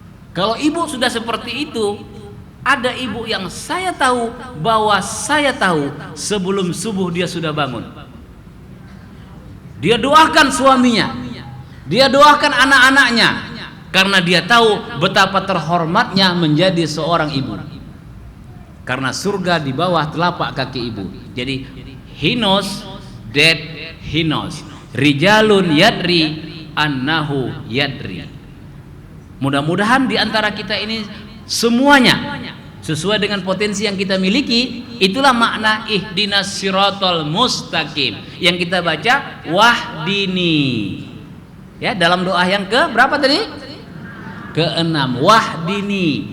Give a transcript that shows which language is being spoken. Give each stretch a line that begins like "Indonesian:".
Indonesian: Kalau ibu sudah seperti itu, ada ibu yang saya tahu bahwa saya tahu sebelum subuh dia sudah bangun. Dia doakan suaminya, dia doakan anak-anaknya, karena dia tahu betapa terhormatnya menjadi seorang ibu. Karena surga di bawah telapak kaki ibu. Jadi
English: he knows that he knows.
Arabic: Rijalun yadri annahu yadri.
Indonesian: Mudah-mudahan di antara kita ini semuanya sesuai dengan potensi yang kita miliki. Itulah makna
Arabic: ihdinas siratal mustaqim
Indonesian: yang kita baca wahdini. Ya, dalam doa yang ke berapa tadi? Keenam, wahdini.